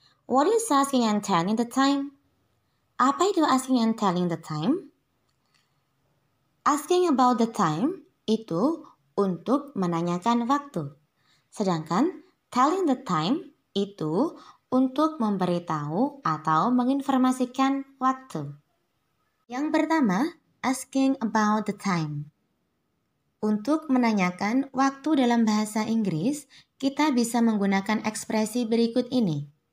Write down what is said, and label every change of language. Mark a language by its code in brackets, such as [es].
[en] What is asking and telling the time? [id] Apa itu [en] asking and telling the time? Asking about the time [id] itu untuk menanyakan waktu. Sedangkan [en] telling the time [id] itu untuk memberitahu atau menginformasikan waktu. Yang pertama, [en] asking about the time. [id] Untuk menanyakan waktu dalam bahasa Inggris, kita bisa menggunakan ekspresi berikut ini.